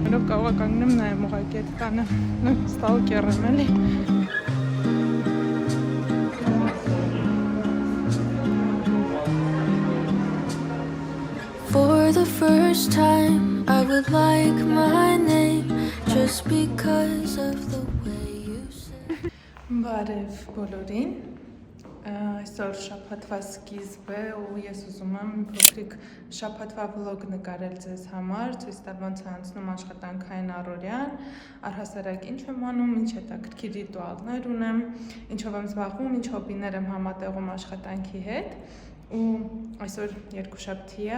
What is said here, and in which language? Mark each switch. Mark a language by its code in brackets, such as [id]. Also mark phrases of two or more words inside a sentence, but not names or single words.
[hy] կարող է կանգնեմ նայեմ ուղղակի այդ տանը ստալկեր եմ էլի [en] For the first time I would like my name just because of the way you say [hy] Բարև բոլորին Այսօր շաբաթվա սկիզբ է ու ես ուզում եմ փոքրիկ շաբաթվա վլոգ նկարել ձեզ համար, ցույց տալ ոնց է անցնում աշխատանքային առօրյան, առհասարակ ինչ եմ անում, ինչ հետաքրքիր ռիտուալներ ունեմ, ինչով եմ զբաղվում, ինչ հոբիներ եմ համատեղում աշխատանքի հետ ու այսօր երկուշաբթի է ու